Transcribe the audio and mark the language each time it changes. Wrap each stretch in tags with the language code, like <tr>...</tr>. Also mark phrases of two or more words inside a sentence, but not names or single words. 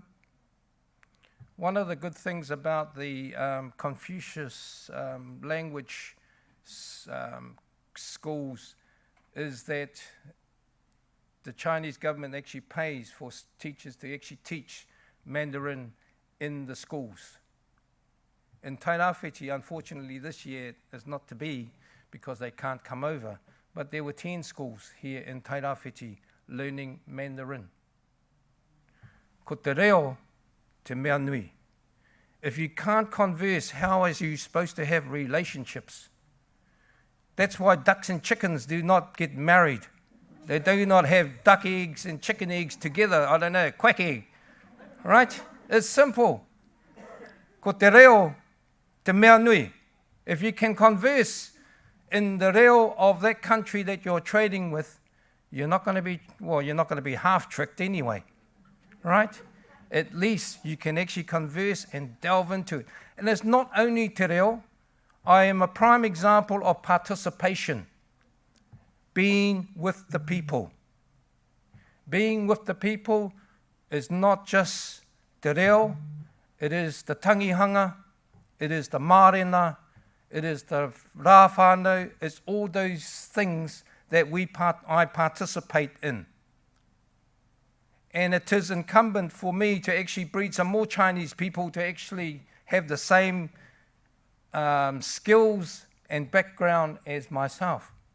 <en>One of the good things about the Confucius language schools is that the Chinese government actually pays for teachers to actually teach Mandarin in the schools. In Te Tairawhiti, unfortunately this year is not to be because they can't come over, but there were 10 schools here in Te Tairawhiti learning Mandarin.</en> <mi>Ko te reo te mea nui.</mi> <en>If you can't converse, how are you supposed to have relationships? That's why ducks and chickens do not get married. They do not have duck eggs and chicken eggs together. I don't know, quack egg. Right? It's simple.</en> <mi>Ko te reo te mea nui.</mi> <en>If you can converse in the reo of that country that you're trading with, you're not going to be half tricked anyway, right? At least you can actually converse and delve into it. And it's not only</en> <mi>te reo.</mi> <en>I am a prime example of participation, being with the people. Being with the people is not just</en> <mi>te reo,</mi> <en>it is the tangihanga, it is the mārena, it is the</en> <mi>rā whānau,</mi> <en>it's all those things that I participate in. And it is incumbent for me to actually breed some more Chinese people to actually have the same skills and background as myself.</en>